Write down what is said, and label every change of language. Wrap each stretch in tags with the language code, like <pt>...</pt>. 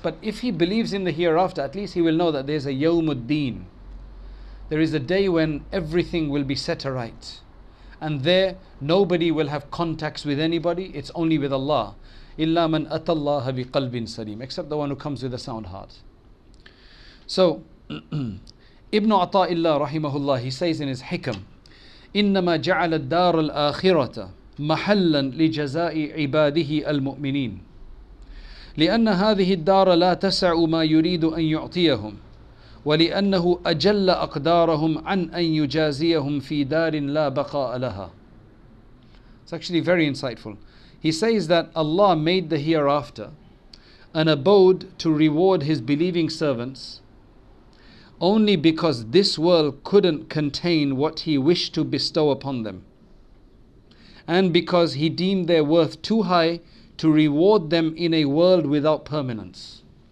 <en>But if he believes in the hereafter, at least he will know that there's a Yawmuddin. There is a day when everything will be set aright. And there, nobody will have contacts with anybody. It's only with Allah.</en> <ar>إِلَّا مَنْ أَتَى اللَّهَ بِقَلْبٍ سَلِيمٍ.</ar> <en>Except the one who comes with a sound heart. So, Ibn Ata'illah rahimahullah, he says in his Hikam,</en> <ar>إنما جعل الدار الآخرة محلا لجزاء عباده المؤمنين لأن هذه الدار لا تسع ما يريد أن يعطيهم ولأنه أجل أقدارهم عن أن يجازيهم في دار لا بقاء لها.</ar> <en>It's actually very insightful. He says that Allah made the hereafter an abode to reward His believing servants only because this world couldn't contain what He wished to bestow upon them, and because He deemed their worth too high to reward them in a world without permanence.</en>